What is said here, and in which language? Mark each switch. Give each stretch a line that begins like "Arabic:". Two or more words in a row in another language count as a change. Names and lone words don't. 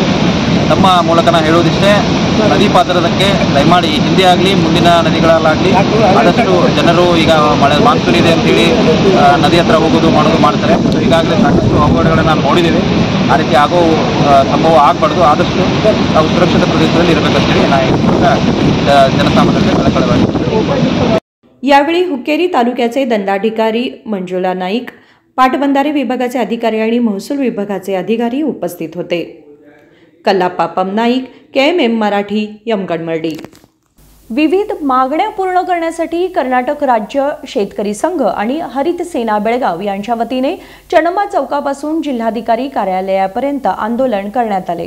Kannada: ನಮ್ಮ ಮೂಲಕ ನಾನು ಹೇಳೋದಿಷ್ಟೇ, ನದಿ ಪಾತ್ರದಕ್ಕೆ ದಯಮಾಡಿ ಹಿಂದೆ ಆಗಲಿ ಮುಂದಿನ ನದಿಗಳಲ್ಲಾಗಲಿ ಆದಷ್ಟು ಜನರು ಈಗ ಮಾನ್ಸೂನ್ ಇದೆ ಅಂತೇಳಿ ನದಿ ಹತ್ರ ಹೋಗೋದು ಮಾಡ್ತಾರೆ. ಈಗಾಗಲೇ ಸಾಕಷ್ಟು ಅವಘಡಗಳನ್ನು ನಾವು ನೋಡಿದ್ದೀವಿ. ಆ ರೀತಿ ಆಗೋ ಸಂಭವ ಆಗಬಾರ್ದು. ಆದಷ್ಟು ನಾವು ಸುರಕ್ಷಿತ ಪ್ರದೇಶದಲ್ಲಿ ಇರಬೇಕಂತೇಳಿ ನಾನು ಜನಸಾಮಾನ್ಯರಿಗೆ ಕಳಕಳವಾಗಿ.
Marathi: यावेळी हुक्केरी तालुक्याचे दंडाधिकारी मंजुला नाईक, पाटबंधारे विभागाचे अधिकारी आणि महसूल विभागाचे अधिकारी उपस्थित होते. कल्लाप्पा पम नाईक, KMM मराठी, यमगडमर्डी. विविध मागण्या पूर्ण करण्यासाठी कर्नाटक राज्य शेतकरी संघ आणि हरित सेना बेळगाव यांच्या वतीने चन्नम्मा चौकापासून जिल्हाधिकारी कार्यालयापर्यंत आंदोलन करण्यात आले.